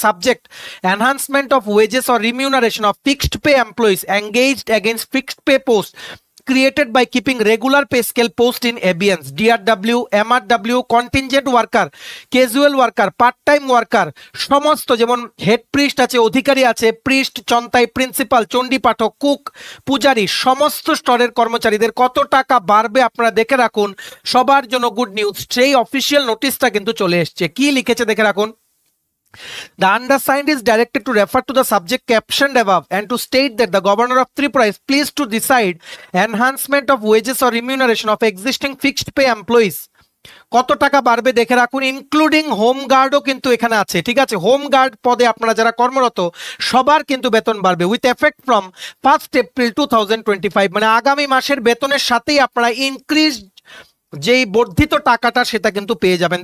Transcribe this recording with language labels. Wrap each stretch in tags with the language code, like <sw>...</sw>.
<en>subject enhancement of wages or remuneration of fixed pay employees engaged against fixed pay post created by keeping regular pay scale post in abeyance, DRW, MRW, contingent worker, casual worker, part-time worker,</en> <bn>সমস্ত যেমন head priest আছে, অধিকারী আছে, priest, Chantai, principal, Chandi পাঠক, cook, পূজারী, সমস্ত স্তরের কর্মচারীদের কত টাকা বাড়বে আপনারা দেখে রাখুন। সবার জন্য গুড নিউজ, সেই অফিসিয়াল নোটিশটা কিন্তু চলে এসছে। কি লিখেছে দেখে রাখুন।</bn> <en>The undersigned is directed to refer to the subject captioned above and to state that the Governor of Tripura is pleased to decide enhancement of wages or remuneration of existing fixed pay employees।</en> <bn>কত টাকা বাড়বে দেখে রাখুন, including home গার্ডও কিন্তু এখানে আছে, ঠিক আছে। হোম গার্ড পদে আপনারা যারা কর্মরত সবার কিন্তু বেতন বাড়বে</bn> <en>with effect from 1 April 2025,</en> <bn>মানে আগামী মাসের বেতনের সাথেই আপনারা ইনক্রিজ যেই বর্ধিত টাকাটা সেটা কিন্তু পেয়ে যাবেন।</bn>